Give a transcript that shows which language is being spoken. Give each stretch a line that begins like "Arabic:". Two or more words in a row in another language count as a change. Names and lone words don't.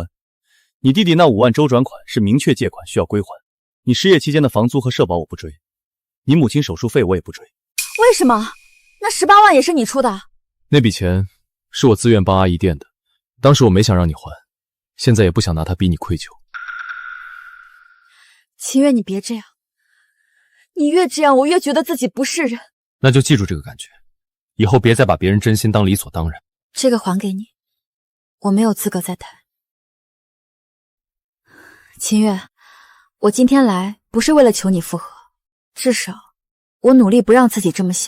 Chinese: 你弟弟那5萬周轉款是明確借款，需要歸還。你失業期間的房租和社保我不追，你母親手術費我也不追。為什麼？那18萬也是你出的？那筆錢是我自願幫阿姨墊的，當時我沒想讓你還，現在也不想拿他逼你愧疚。秦月，你别这样，你越这样，我越觉得自己不是人。那就记住这个感觉，以后別再把別人真心當理所當然。這個還給你，我沒有資格再談。秦月，我今天來不是為了求你復合，至少我努力不讓自己這麼想。